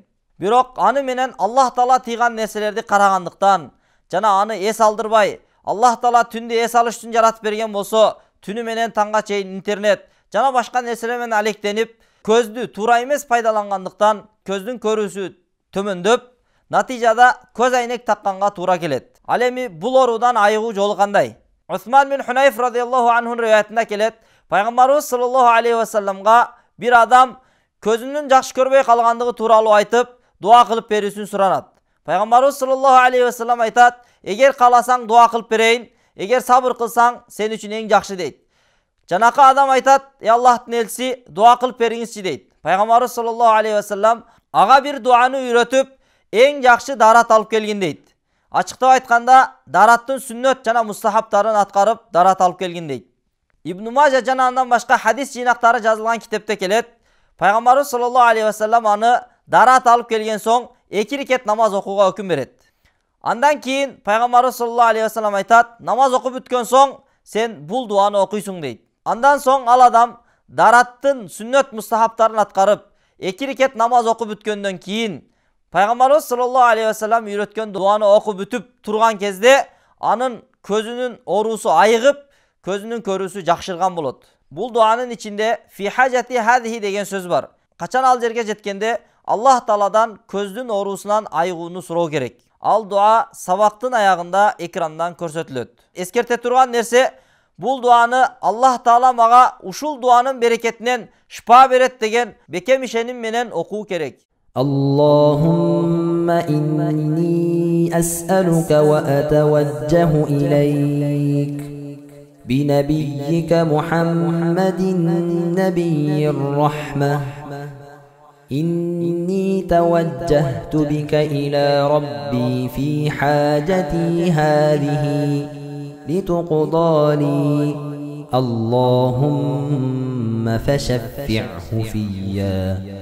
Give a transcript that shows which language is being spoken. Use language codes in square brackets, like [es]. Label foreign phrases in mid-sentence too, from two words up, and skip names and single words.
[ky] Бирок аны менен Аллах Таала тыйган нерселерди карагандыктан жана аны эс алдырбай, Аллах Таала түндү эс алыш үчүн жаратып берген болсо, түнү менен таңга чейин интернет жана башка нерселер менен алектенип, көздү туура эмес пайдалангандыктан көздүн көрүүсү төмөндөп, натыйжада көз айнек такканга туура келет. Ал эми бул оруудан айыгуу жолу кандай? Усман бин Хунайф [ar] رضي الله عنه [ky] риwayatында келет. Пайгамбарыбыз [ar] صلى الله عليه وسلم [ky] бир адам көзүнүн жакшы көрбөй калгандыгы тууралуу айтып, дуа кылып берүүсүн суранат. Пайгамбарыбыз [ar] صلى الله عليه وسلم [ky] айтат: "Эгер кааласаң дуа кылып берейин, эгер сабыр кылсаң, сен үчүн эң жакшы" дейт. Жанакы адам айтат: "Ey Аллахтын элчиси, дуа кылып бериңизчи" дейт. Пайгамбарыбыз [ar] صلى الله عليه وسلم [ky] ага бир дуаны үйрөтүп, эң жакшы дарат алып келгин дейт. Ачыктап айтканда, дараттын сүннөт жана мустахабтарын аткарып, дарат алып келгин дейт. Ибн Мажа жана андан башка хадис жыйнактары жазылган китепте келет. Пайгамбарыбыз [ar] صلى الله عليه وسلم [ky] аны дарат алып келген соң 2 рекет намаз окууга өкүм берет. Андан кийин Пайгамбарыбыз [ar] صلى الله عليه وسلم [ky] айтат: "Намаз окуп бүткөн соң сен бул дуаны окуйсуң" дейт. Андан соң ал адам дараттын сүннөт мустахабтарын аткарып, 2 рекет намаз окуп бүткөндөн кийин Пайгамбарыбыз [ar] صلى الله عليه وسلم [ky] үйрөткөн дуаны окуп бүтүп турган кезде анын көзүнүн оорусу айыгып, көзүнүн көрүүсү жакшырган болот. Бул дуанын ичинде [ar] في حاجتي هذه [ky] деген сөз бар. Качан ал жерге жеткенде Аллах Тааладан көздүн оорусунан айыгууну суроо керек. Ал дуа сабактын аягында экрандан көрсөтүлөт. Эскерте турган нерсе, бул дуаны Аллах Таала мага ушул дуанын берекетинен шыпа берет деген бекем ишеним менен окуу керек. [ar] اللهم إني أسألك وأتوجه إليك بنبيك محمد نبي الرحمة إني توجهت بك إلى ربي في حاجتي هذه لتقضى لي اللهم فشفعه فيا